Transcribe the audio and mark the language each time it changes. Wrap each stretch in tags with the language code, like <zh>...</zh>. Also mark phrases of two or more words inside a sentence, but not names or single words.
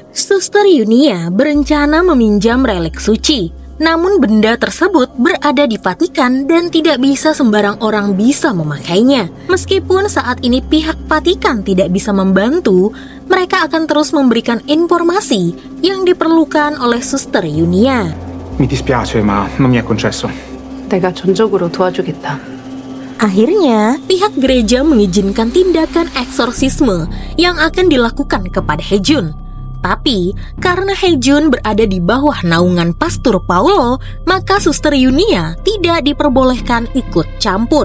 <id>Suster Yunia berencana meminjam relik suci. Namun benda tersebut berada di Vatikan dan tidak bisa sembarang orang bisa memakainya. Meskipun saat ini pihak Vatikan tidak bisa membantu, mereka akan terus memberikan informasi yang diperlukan oleh Suster Yunia.</id> <it>Mi dispiace, ma non mi è concesso.</it> <ko>내가 전적으로 도와주겠다.</ko> <id>Akhirnya, pihak gereja mengizinkan tindakan eksorsisme yang akan dilakukan kepada Haejun. Tapi, karena Haejun berada di bawah naungan Pastor Paulo, maka Suster Yunia tidak diperbolehkan ikut campur.</id>